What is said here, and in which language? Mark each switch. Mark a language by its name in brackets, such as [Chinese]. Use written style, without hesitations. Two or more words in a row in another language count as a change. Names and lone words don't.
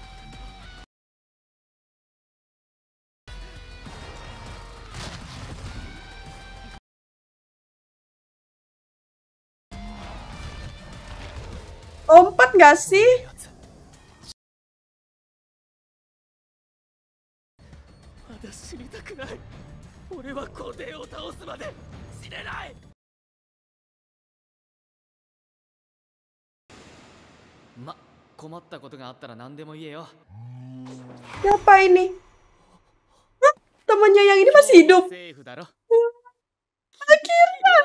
[Indonesian] Lompat gak sih? [Japanese] Ada 死にたくない。俺は皇帝を倒すまで死ねない。ま、困ったことがあったら何でも言えよ。 [Indonesian] Siapa ini? Hah? Temannya yang ini masih hidup. [Japanese] セーフだろ。 [Indonesian] Akhirnya.